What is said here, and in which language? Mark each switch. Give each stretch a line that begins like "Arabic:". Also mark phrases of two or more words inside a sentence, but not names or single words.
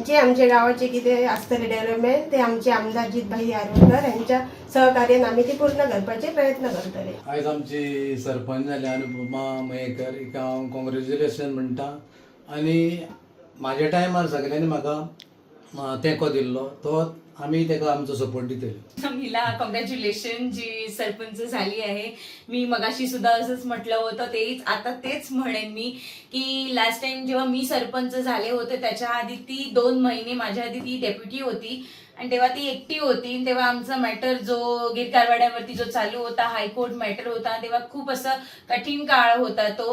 Konkani: जे आमच्या गावाचे कितें आसतले डेव्हलपमेंट ते आमचे आमदार जितभाई आरोलकर यांच्या सहकार्यान आमी ती पूर्ण करपाचे प्रयत्न करतले। आयज आमची सरपंच जाल्या अनुपमा मयेकर, हिका हांव कॉंग्रॅच्युलेशन म्हणटा। आनी म्हाज्या टायमार सगळ्यांनी म्हाका तेंको दिल्लो, तो आमी तेका आमचो सपोर्ट दितले।
Marathi: मीला कॉंग्रॅच्युलेशन जी सरपंच झाली आहे। मी मगाशी सुद्धा असंच म्हटलं होतं, तेच म्हणेन मी की
English: last time
Marathi: जेव्हा मी सरपंच झाले होते त्याच्या आधी ती 2 महिने माझ्या आधी ती डेप्युटी होती आणि तेव्हा ती एकटी होती। तेव्हा आमचा मॅटर जो गिरकारवाड्यावरती जो चालू होता,
English: High Court matter
Marathi: होता, तेव्हा खूप असं कठीण काळ होता तो।